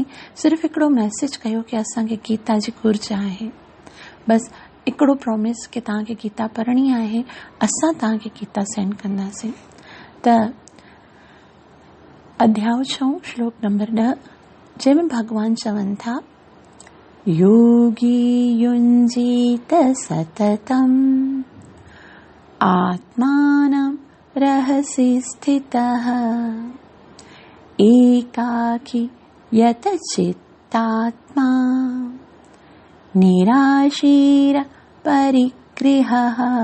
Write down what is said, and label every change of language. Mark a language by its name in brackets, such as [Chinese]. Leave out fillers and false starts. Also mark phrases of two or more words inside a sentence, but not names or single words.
[Sindhi] सिर्फ़ु हिकिड़ो मैसेज कयो कि असांखे गीता जी घुर्ज आहे। बसि हिकिड़ो प्रॉमिस कि तव्हांखे गीता पढ़णी आहे, असां तव्हांखे गीता सेंड कंदासीं। त अध्याय 6 श्लोक नंबर 10 जंहिंमें भगवान चवनि था [Sanskrit] योगी युञ्जीत सततम् आत्मानं रहसि स्थितः एकाकी यत चित्तात्मा निराशीर परिगृहः।